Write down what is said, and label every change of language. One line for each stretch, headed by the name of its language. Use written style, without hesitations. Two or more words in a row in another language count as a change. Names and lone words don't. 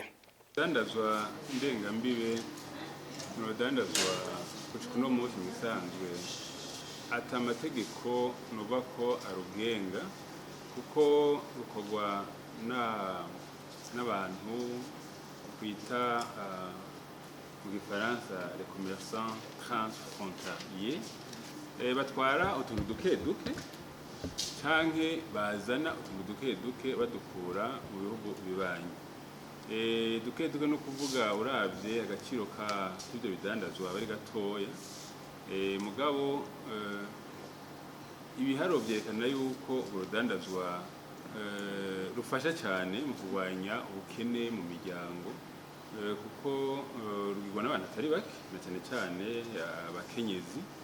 Rundi: Dandazwa ndengambibe n'urudandazwa gushika uno munsi musanzwe ata amategeko nuva ko arugenga kuko rukorwa n'abantu kwita mu gifaransa
French: les commerçants transfrontaliers
Rundi: batwara utuntu duke duke canke bazana utuntu duke duke badukura mu bihugu bibanyi. Duke duke no kuvuga uravye agaciro ka ibyo bidandazwa bari gatoya, mugabo ibiharo vyerekana yuko urudandazwa rufasha cyane mu kurwanya ubukene mu miryango kuko rugirwa n'abantu atari bake na cyane cyane abakenyezi